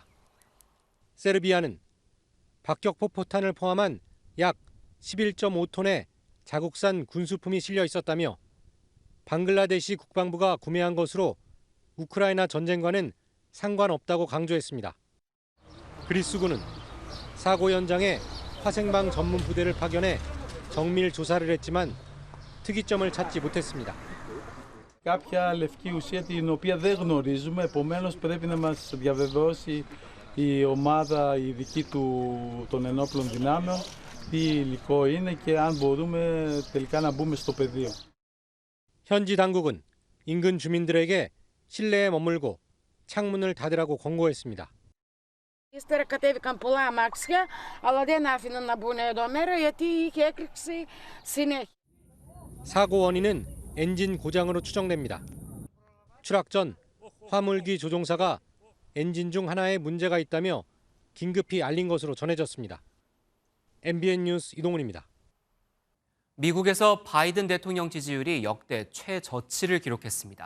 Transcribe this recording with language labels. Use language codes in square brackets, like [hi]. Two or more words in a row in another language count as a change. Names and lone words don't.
[ko] 세르비아는 박격포 포탄을 포함한 약 11.5톤의 자국산 군수품이 실려 있었다며 방글라데시 국방부가 구매한 것으로 우크라이나 전쟁과는 상관없다고 강조했습니다. 그리스군은 사고 현장에 화생방 전문 부대를 파견해 정밀 조사를 했지만 특이점을 찾지 못했습니다. [el] Κάποια λευκή ουσία την οποία δεν γνωρίζουμε, επομένως πρέπει να μας διαβεβαιώσει η ομάδα η δική των ενόπλων δυνάμεων τι υλικό είναι και αν μπορούμε τελικά να μπούμε στο πεδίο. [ko] 현지 당국은 인근 주민들에게 실내에 머물고 창문을 닫으라고 권고했습니다. [el] Ύστερα κατέβηκαν πολλά αμάξια, αλλά δεν άφηναν να μπουν εδώ μέρα γιατί είχε έκρηξη συνέχεια. [ko] 사고 원인은 엔진 고장으로 추정됩니다. 추락 전 화물기 조종사가 엔진 중 하나에 문제가 있다며 긴급히 알린 것으로 전해졌습니다. MBN 뉴스 이동훈입니다. 미국에서 바이든 대통령 지지율이 역대 최저치를 기록했습니다.